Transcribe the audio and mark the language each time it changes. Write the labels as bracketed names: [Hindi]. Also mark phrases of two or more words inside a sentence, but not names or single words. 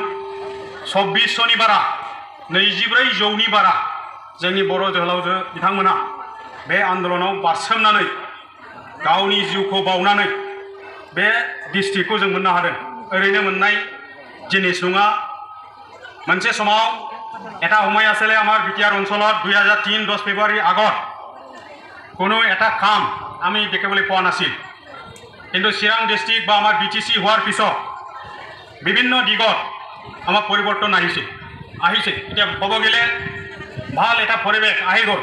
[Bodo] 2400नि बारा 24,000नि बारा जोंनि बर' जोहोलावजो बिथांमोनहा बे आन्दोलनाव बारसोमनानै गावनि जिउखौ बावनानै बे डिस्ट्रिक्टखौ जों मोननो हादों। ओरैनो मोननाय जिनिस नङा। मोनसे समाव [Assamese] এটা সময় আছিলে আমাৰ BTR অঞ্চলত 2003 10 ফেব্ৰুৱাৰী আগত কোনো এটা কাম আমি দেখিবলৈ পোৱা নাছিল। কিন্তু চিৰাং ডিষ্ট্ৰিক্ট বা আমাৰ BTC হোৱাৰ পিছত বিভিন্ন দিগত আমাৰ পৰিৱৰ্তন আহিছে। এতিয়া ক'ব গ'লে ভাল এটা পৰিৱেশ আহি গ'ল।